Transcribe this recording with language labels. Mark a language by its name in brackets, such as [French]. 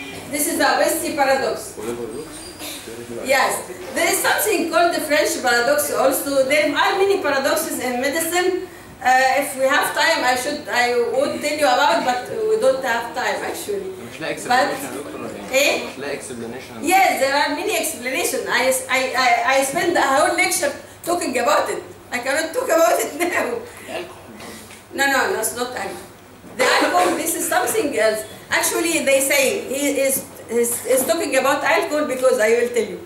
[English] This is the obesity paradox. Yes, there is something called the French paradox also. There are many paradoxes in medicine. If we have time, I would tell you about, but we don't have time actually. [Arabic] مش لاقي explanation دكتور ولا ايه؟ مش لاقي explanation. [English] Yes, there are many explanations. I spent a whole lecture talking about it. I cannot talk about it now. No, it's not alcohol. The alcohol, this is something else. Actually, they say he is talking about alcohol because I will tell you.